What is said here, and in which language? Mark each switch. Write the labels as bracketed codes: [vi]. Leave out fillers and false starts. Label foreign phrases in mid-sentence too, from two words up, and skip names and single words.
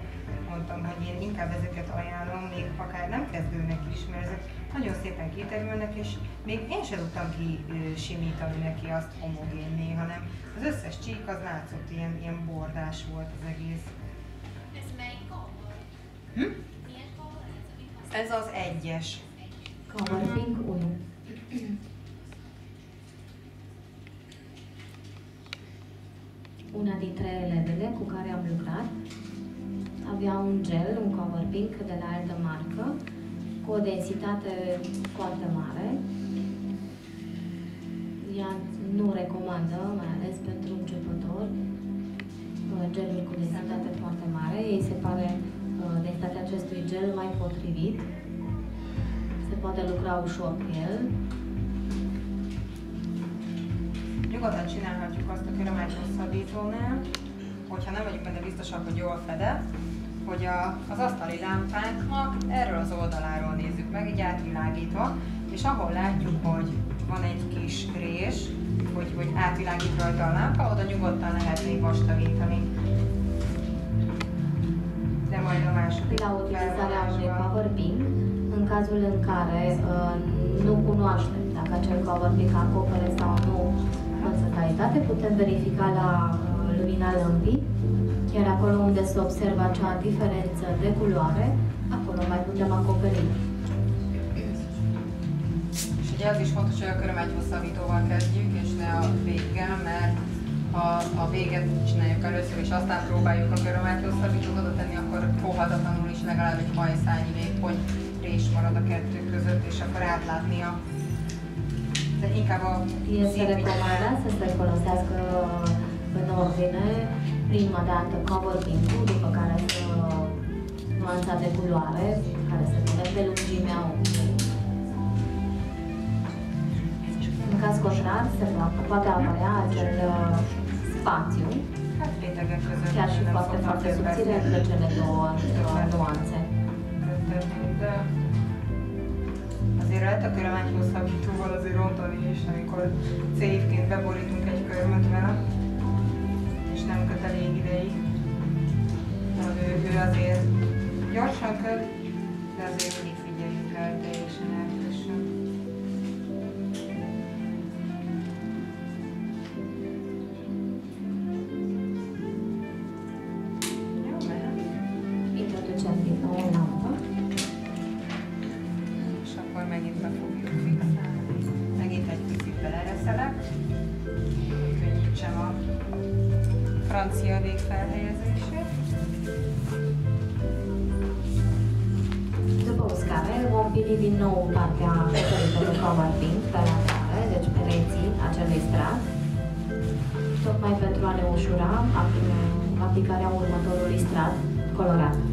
[hu] Mondtam, hogy én inkább ezeket ajánlom, még akár nem kezdőnek is, mert ezek nagyon szépen kiterülnek, és még én sem tudtam kisimítani neki azt homogénné, hanem az összes csík az látszott, ilyen bordás volt az egész. Ez melyik cover? Milyen cover ez, amit használsz? Ez az egyes. Cover Pink 1. [ro] Una dintre elevele cu care am lucrat avea un gel, un Cover Pink de la altă marcă, cu o densitate foarte mare. Ea nu recomandă, mai ales pentru începători, gelul cu densitate foarte mare. Ei se pare densitatea acestui gel mai potrivit. Se poate lucra ușor cu el. [hu] Nyugodtan csinálhatjuk azt a körömágy hosszabbítónál, hogyha nem vagyunk benne biztosak, hogy jól fedett, hogy az asztali lámpánknak erről az oldaláról nézzük meg, így átvilágítva, és ahol látjuk, hogy van egy kis rés, hogy átvilágít rajta a lámpa, oda nyugodtan lehet még vastagítani. De majd a második [ro] La utilizarea unui Cover Pink, În cazul în care nu cunoaștem dacă acel cover pic acopere sau nu funcționalitate, putem verifica la lumina lămpii, iar acolo unde se observă acea diferență de culoare, acolo mai putem acoperi. [hu] És ugye az is fontos, hogy a körömegyhosszabbítóval kezdjük, és ne a véggel, mert ha a véget csináljuk először, és aztán próbáljuk a körömegyhosszabbítót oda tenni, akkor óhatatlanul is legalább egy hajszányi vékony rés marad a kettő között, és akkor átlátni a... De inkább a... [ro] Este recomandat să se folosească în ordine, prima dată cover pink-ul, după care nuanța de culoare, care se pune pe lungimea unghiei. În caz contrar, se poate apărea acel spațiu, chiar și foarte, foarte subțire între cele două nuanțe. [hu] Azért lehet a körömegyhosszabbítóval azért rontani is, amikor cévként beborítunk egy körmöt vele, és nem köt elég ideig. Ő azért gyorsan köt, de azért mindig figyeljünk rá, hogy teljesen elkössön. Jó, mehet. [ro] Introducem din nou o lampă. [hu] És akkor megint be fogjuk fixálni. Megint egy picit belereszelek, hogy könnyítsem a francia végfelhelyezését. [ro] După uscare, vom pili din nou partea acoperită de cover pink pe laterale, deci pereții acelui strat, tocmai pentru a ne ușura aplicarea următorului strat colorat.